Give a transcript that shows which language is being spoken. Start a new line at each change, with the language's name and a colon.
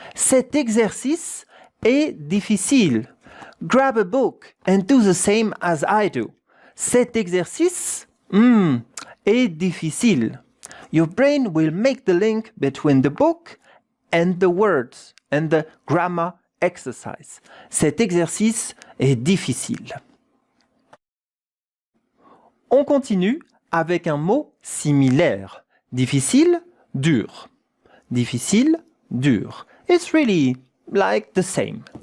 French: Cet exercice est difficile.
English: Grab a book and do the same as I do.
French: Cet exercice est difficile.
English: Your brain will make the link between the book and the words and the grammar exercise.
French: Cet exercice est difficile. On continue avec un mot similaire. Difficile, dur. Difficile, dur.
English: It's really like the same.